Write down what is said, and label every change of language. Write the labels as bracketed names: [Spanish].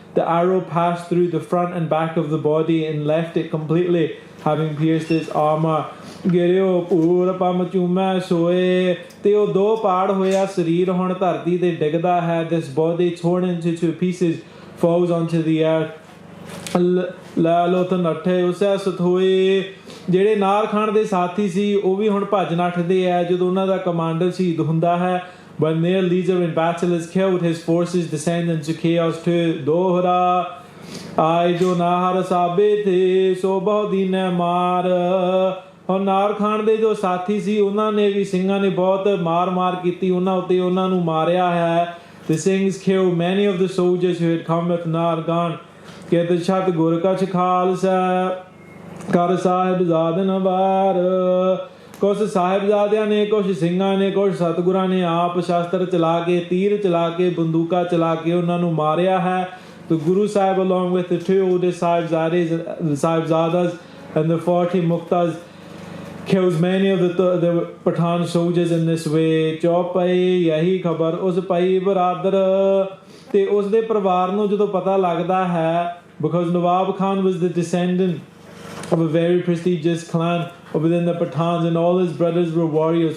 [English] The arrow passed through the front and back of the body and left it completely, having pierced its armor. [Punjabi] ਗਿਰਿਓ ਪੂਰ ਪੰਮ ਚੂਮੈ ਸੋਏ. ਤੇ ਉਹ 2 ਪਾੜ ਹੋਇਆ ਸਰੀਰ ਹੁਣ ਧਰਤੀ ਤੇ ਡਿੱਗਦਾ ਹੈ. [English] This body torn into 2 pieces falls onto the earth. [Punjabi] ਲੈ ਲੋ ਤਾਂ ਨੱਠੇ ਉਸੇ ਸਥੋਏ. ਜਿਹੜੇ ਨਾਰ ਖਾਨ ਦੇ ਸਾਥੀ ਸੀ ਉਹ ਵੀ ਹੁਣ ਭੱਜ ਨੱਠਦੇ ਆ ਜਦੋਂ ਉਹਨਾਂ ਦਾ ਕਮਾਂਡਰ ਸ਼ਹੀਦ ਹੁੰਦਾ ਹੈ. [English] When their leader in battle is killed, his forces descend into chaos too. [Punjabi] ਦੋਹਰਾ ਆਏ ਜੋ ਨਾਹਰ ਸਾਬੇ ਥੇ ਸੋ ਬਹੁ ਦੀਨੇ ਮਾਰ. ਹੁਣ ਨਾਰ ਖਾਨ ਦੇ ਜੋ ਸਾਥੀ ਸੀ ਉਹਨਾਂ ਨੇ ਵੀ ਸਿੰਘਾਂ ਨੇ ਬਹੁਤ ਮਾਰ ਕੀਤੀ ਉਹਨਾਂ ਉੱਤੇ, ਉਹਨਾਂ ਨੂੰ ਮਾਰਿਆ ਹੈ. [English] The Singhs killed many of the soldiers who had come with Nargan. [Punjabi] ਕਿਤ ਛਤ ਗੁਰ ਕਛ ਖਾਲਸਾ ਕਰ ਸਾਹਿਬਜ਼ਾਦਨ ਵਾਰ. ਕੁਛ ਸਾਹਿਬਜ਼ਾਦਿਆਂ ਨੇ, ਕੁਛ ਸਿੰਘਾਂ ਨੇ, ਕੁਛ ਸਤਿਗੁਰਾਂ ਨੇ ਆਪ ਸ਼ਸਤਰ ਚਲਾ ਕੇ, ਤੀਰ ਚਲਾ ਕੇ, ਬੰਦੂਕਾਂ ਚਲਾ ਕੇ ਉਹਨਾਂ ਨੂੰ ਮਾਰਿਆ ਹੈ. [English] The Guru Sahib along with the 2 oldest Sahibzadas and the 40 Muktas kills many of the Pathan soldiers in this way. [Punjabi] ਚੌਪਈ ਯਹੀ ਖਬਰ ਉਸ ਪਈ ਬਰਾਦਰ. ਤੇ ਉਸ ਦੇ ਪਰਿਵਾਰ ਨੂੰ ਜਦੋਂ ਪਤਾ ਲੱਗਦਾ ਹੈ, [English] because Nawab Khan was the descendant of a very prestigious clan within the Pathans and all his brothers were warriors.